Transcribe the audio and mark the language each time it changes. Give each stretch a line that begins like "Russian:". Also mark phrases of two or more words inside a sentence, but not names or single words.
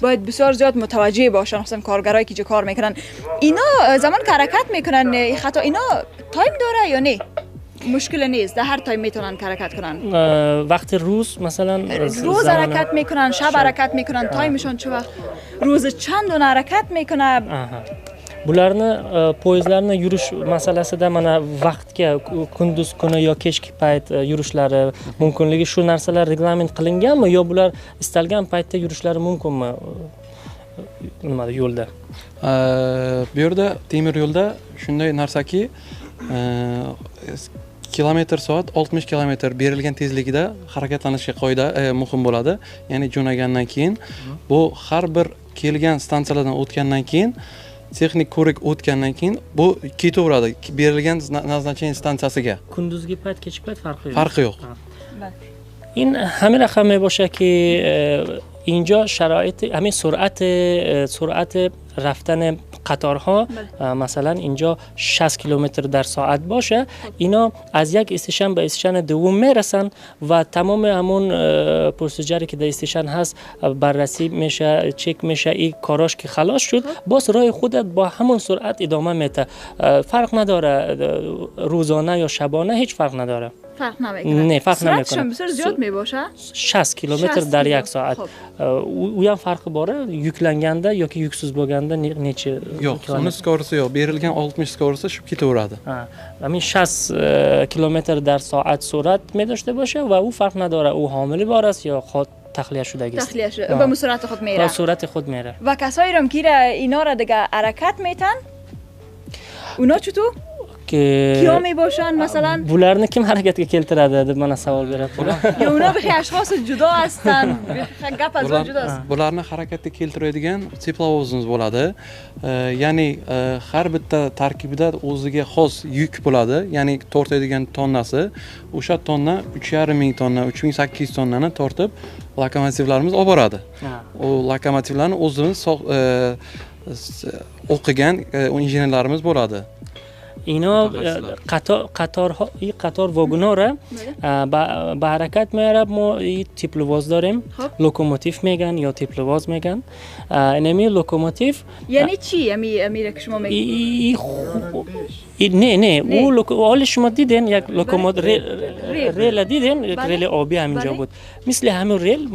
Persian: باید بسیار زیاد متوجه باشن، مثلا کارگرایی که کار میکنن اینا زمان که حرکت میکنن خطا اینا تایم داره یا نه؟ مشکل نیست، در هر تایم میتونن حرکت کنن. وقت روز مثلا روز حرکت میکنن، شب حرکت میکنن، تایمشون چه وقت؟ روز چند دونه حرکت میکنه؟
Uzbek: bularni poyezdlarni yurish masalasida mana vaqtga kunduz kuni yo kechki payt yurishlari mumkinligi, shu narsalar reglament qilinganmi yo bular istalgan paytda yurishlari mumkinmi nimada yo'lda? Bu yerda temir yo'lda shunday narsaki kilometr soat 60 kilometr berilgan tezligida harakatlanishga qoida muhim bo'ladi. Ya'ni jo'nagandan keyin bu har bir kelgan stansiyalardan o'tgandan keyin texnik ko'rik o'tgandan keyin bu ketaveradi berilgan назначение stansiyasiga. Kunduzgi payt, kechki payt farqi yo'q.
Persian: این همین رقم می باشه که اینجا شرایط همین سرعت رفتن قطارها مثلا اینجا 60 کیلومتر در ساعت باشه، اینا از یک استیشن به استیشن دوم میرسن و تمام همون پروسیجری که در استیشن هست بررسی میشه، چک میشه، این کاراش که خلاص شد باز راه خودت با همون سرعت ادامه میده. فرق نداره روزانه یا شبانه، هیچ فرق نداره. فرق نمیکنه. نه فرق نمیکنه. سرعتش بسیار زیاد میباشه. 60 کیلومتر در یک ساعت. او هم فرق باره
Uzbek: yuklanganda yoki yuksiz bo'lganda necha? Yo'q, uni skorisi yo'q. Berilgan 60 skorisi shub ketaveradi.
Persian: همین 60 کیلومتر در ساعت سرعت می داشته باشه و او فرق نداره او حامل بار است یا خود تخلیه شدگی است. تخلیه شده به سرعت خود میره. به سرعت خود میره. و کسایی رو که اینا را دیگه حرکت میتن اونا چطور؟ که کیا می باشن مثلا؟
Uzbek: بولارنی kim harakatga keltiradi deb mana savol beryaptilar.
Persian: یا اونا بخی اشخاص جدا هستن؟ گپ از اون جداست.
Uzbek: Bularni harakatga keltiradigan teplovozimiz bo'ladi. Ya'ni har bitta tarkibida o'ziga xos yuk bo'ladi. Ya'ni tortadigan tonnasi o'sha tonna 3,5 ming tonna, 3800 tonnani tortib lokomotivlarimiz olib boradi. O lokomotivlarni o'zimiz o'qigan injenerlarimiz bo'ladi.
Persian: اینا قطارها این قطار واگونا را به حرکت میاره. ما این تیپلواز داریم، لوکوموتیو میگن یا تیپلواز میگن. اینمی لوکوموتیو یعنی چی؟ امیره که شما میگید نه او حال شما دیدین یک لوکوموتیو ریل دیدین، یک ریل آبی همینجا بود مثل همین ریل.